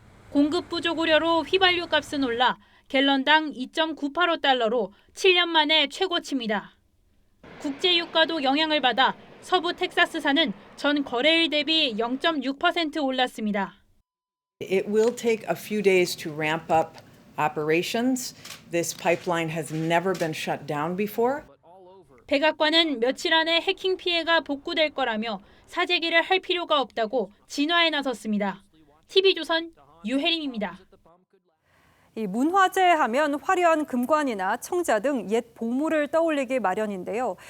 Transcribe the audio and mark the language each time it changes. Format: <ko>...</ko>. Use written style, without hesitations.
<ko>공급 부족 우려로 휘발유 값은 올라 갤런당 2.985달러로 7년 만에 최고치입니다. 국제 유가도 영향을 받아 서부 텍사스사는 전 거래일 대비 0.6% 올랐습니다.</ko> <en>It will take a few days to ramp up operations. This pipeline has never been shut down before.</en> <ko>백악관은 며칠 안에 해킹 피해가 복구될 거라며 사재기를 할 필요가 없다고 진화에 나섰습니다. TV조선 유혜림입니다. 이 문화재 하면 화려한 금관이나 청자 등 옛 보물을 떠올리기 마련인데요.</ko>